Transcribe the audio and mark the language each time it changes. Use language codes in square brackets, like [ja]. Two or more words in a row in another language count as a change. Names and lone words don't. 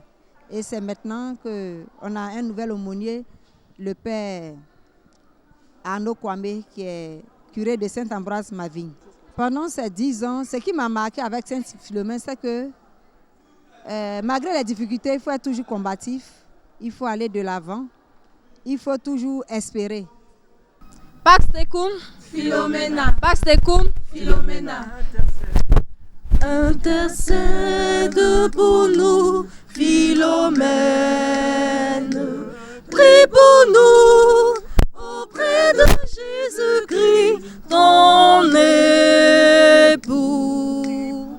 [fr] Et c'est maintenant qu'on a un nouvel aumônier, le père Arnaud Kwame, qui est curé de Saint-Ambroise-Mavigne. Pendant ces 10 ans, ce qui m'a marqué avec Sainte-Philomène, c'est que malgré les difficultés, il faut être toujours combatif, il faut aller de l'avant, il faut toujours espérer. [la] Pax tecum Philomena. Pax tecum Philomena. [fr] Intercède pour nous, Philomène. Prie pour nous auprès de Jésus-Christ, ton époux.